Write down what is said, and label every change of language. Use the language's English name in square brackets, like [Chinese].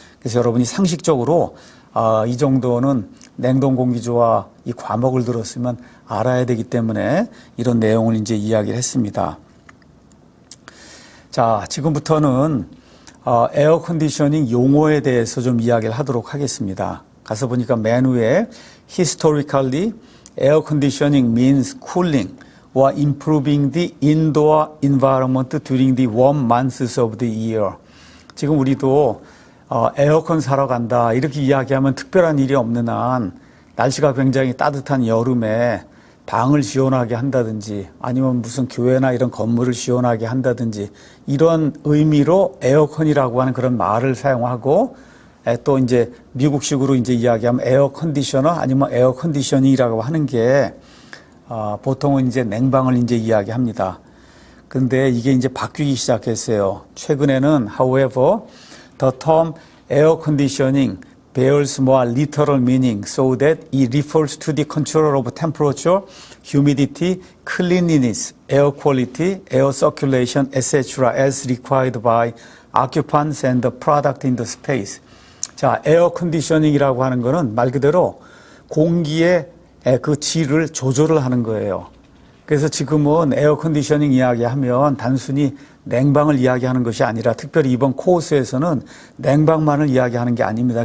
[Korean] 그래서 여러분이 상식적으로 이 정도는 냉동공기조화 이 과목을 들었으면 알아야 되기 때문에 이런 내용을 이제 이야기를 했습니다. 자, 지금부터는 에어 컨디셔닝 용어에 대해서 좀 이야기를 하도록 하겠습니다. 가서 보니까 맨 위에 [English] historically, air conditioning means cooling or improving the indoor environment during the warm months of the year. [Korean] 지금 우리도 에어컨 사러 간다 이렇게 이야기하면 특별한 일이 없는 한 날씨가 굉장히 따뜻한 여름에 방을 시원하게 한다든지 아니면 무슨 교회나 이런 건물을 시원하게 한다든지 이런 의미로 에어컨이라고 하는 그런 말을 사용하고 또 이제 미국식으로 이제 이야기하면 에어 컨디셔너 아니면 에어 컨디셔닝이라고 하는 게 보통은 이제 냉방을 이제 이야기합니다. 근데 이게 이제 바뀌기 시작했어요. 최근에는 [English] however the term air conditioning bears more literal meaning so that it refers to the control of temperature, humidity, cleanliness, air quality, air circulation, etc. as required by occupants and the product in the space. [Korean] 자, 에어 컨디셔닝이라고 하는 거는 말 그대로 공기의 그 질을 조절을 하는 거예요. 그래서 지금은 에어 컨디셔닝 이야기하면 단순히 냉방을 이야기하는 것이 아니라 특별히 이번 코र्스에서는 냉방만을 이야기하는 게 아닙니다.